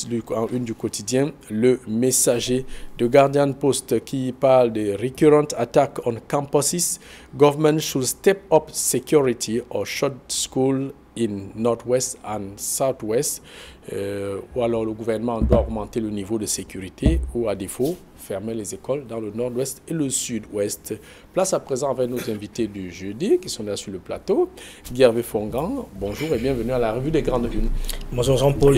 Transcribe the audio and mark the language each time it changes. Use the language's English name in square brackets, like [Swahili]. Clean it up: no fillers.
[French] En une du quotidien, Le Messager. De Guardian Post qui parle de [English] recurrent attack on campuses. Government should step up security or shut school in Northwest and Southwest. [French] Ou alors le gouvernement doit augmenter le niveau de sécurité ou à défaut fermer les écoles dans le nord-ouest et le sud-ouest. Place à présent avec nos invités du jeudi qui sont là sur le plateau. Guy Hervé Fongan, bonjour et bienvenue à la revue des Grandes Unes. Bonjour Jean-Paul.